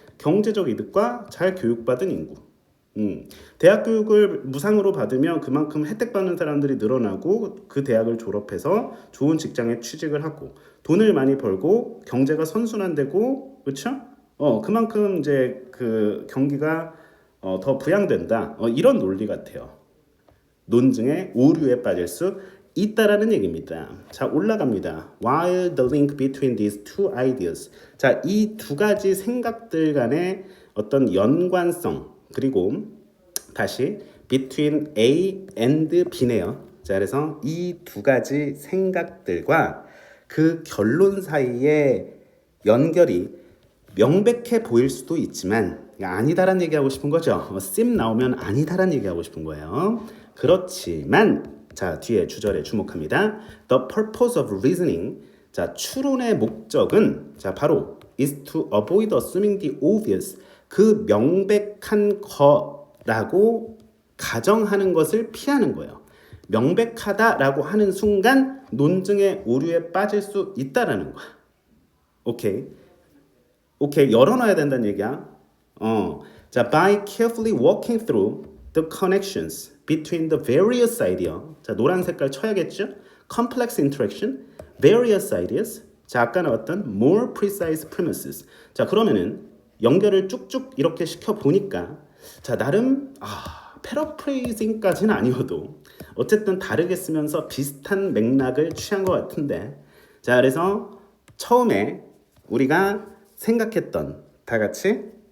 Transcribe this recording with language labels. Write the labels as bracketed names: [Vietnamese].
[Korean] 경제적 이득과 잘 교육받은 인구. 대학 교육을 무상으로 받으면 그만큼 혜택 받는 사람들이 늘어나고 그 대학을 졸업해서 좋은 직장에 취직을 하고 돈을 많이 벌고 경제가 선순환되고, 그렇죠? 그만큼 이제 그 경기가 더 부양된다. 이런 논리 같아요. 논증의 오류에 빠질 수 있다라는 얘기입니다. 자, 올라갑니다. [English] While the link between these two ideas. [Korean] 자, 이 두 가지 생각들 간의 어떤 연관성, 그리고 다시 [English] between A and B [Korean] 네요. 자, 그래서 이 두 가지 생각들과 그 결론 사이의 연결이 명백해 보일 수도 있지만 아니다라는 얘기하고 싶은 거죠. sim 나오면 아니다라는 얘기하고 싶은 거예요. 그렇지만 자, 뒤에 주절에 주목합니다. [English] The purpose of reasoning. [Korean] 자, 추론의 목적은 자, 바로 [English] is to avoid assuming the obvious. [Korean] 그 명백한 거라고 가정하는 것을 피하는 거예요. 명백하다라고 하는 순간 논증의 오류에 빠질 수 있다라는 거야. 오케이. 열어놔야 된다는 얘기야. [English] 자, by carefully walking through the connections between the various ideas. [Korean] 자, 노란 색깔 쳐야겠죠? [English] complex interaction, various ideas. [Korean] 자, 아까 나왔던 [English] more precise premises. [Korean] 자, 그러면은 연결을 쭉쭉 이렇게 시켜 보니까 자, 나름 패러프레이징까지는 아니어도 어쨌든 다르게 쓰면서 비슷한 맥락을 취한 것 같은데, 자, 그래서 처음에 우리가 생각했던 다 같이